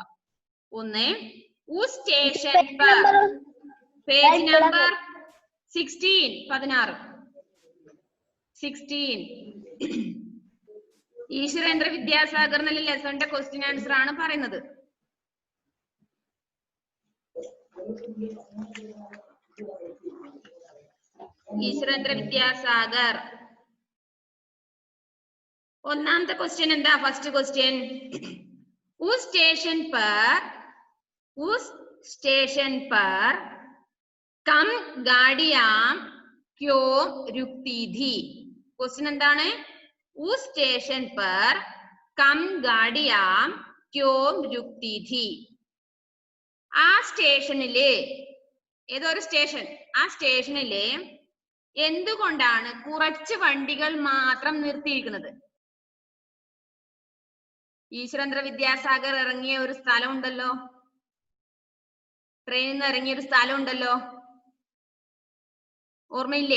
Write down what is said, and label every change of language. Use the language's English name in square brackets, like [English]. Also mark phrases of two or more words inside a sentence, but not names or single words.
[Malayalam] ഒന്ന്, സ്റ്റേഷൻ പേജ് നമ്പർ 16 16 ഈശ്വരേന്ദ്ര വിദ്യാസാഗർ എന്നുള്ള ലെസണിന്റെ ക്വസ്റ്റ്യൻ ആൻസർ ആണ് പറയുന്നത്. ഈശ്വരേന്ദ്ര വിദ്യാസാഗർ. ഒന്നാമത്തെ ക്വസ്റ്റ്യൻ എന്താ? ഫസ്റ്റ് ക്വസ്റ്റ്യൻ, [Hindi] उस स्टेशन पर कम गाड़ियां क्यों रुकती थी? [Malayalam] क्वेश्चन എന്താണ്? [Hindi] उस स्टेशन पर कम गाड़ियां क्यों रुकती थी? [Malayalam] ആ സ്റ്റേഷനില്, ഏതൊരു സ്റ്റേഷൻ, ആ സ്റ്റേഷനില് എന്തുകൊണ്ടാണ് കുറച്ച് വണ്ടികൾ മാത്രം നിർത്തിയിരിക്കുന്നത്? ഈശ്വരേന്ദ്ര വിദ്യാസാഗർ ഇറങ്ങിയ ഒരു സ്ഥലം ഉണ്ടല്ലോ, ട്രെയിനിൽ നിന്ന് ഇറങ്ങിയ ഒരു സ്ഥലം ഉണ്ടല്ലോ, ഓർമ്മയില്ലേ?